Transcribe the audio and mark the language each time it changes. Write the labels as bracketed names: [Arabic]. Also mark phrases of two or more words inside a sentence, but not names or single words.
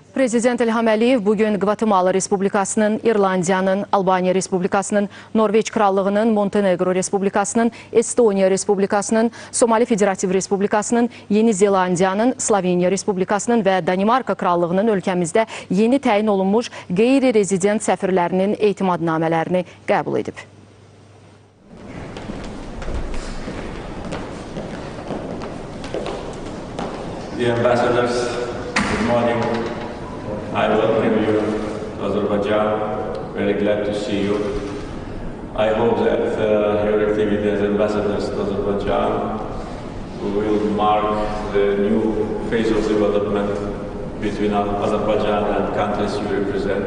[Azerbaijani] Prezident İlham bugün Qvatemala Respublikasının, İrlandiyanın, Albaniya Respublikasının, Norveç Krallığının, Montenegro Respublikasının, Estoniya Respublikasının, Somali Federativ Respublikasının, Yeni Zelandiyanın, Sloveniya Respublikasının və Danimarka Krallığının ölkəmizdə yeni təyin olunmuş qeyri-rezident səfirlərinin etimadnamələrini qəbul edib. [English] Dear ambassadors, good morning. I welcome you to Azerbaijan. Very glad to see you. I hope that your activity as ambassadors to Azerbaijan will mark the new phase of development between Azerbaijan and countries you represent.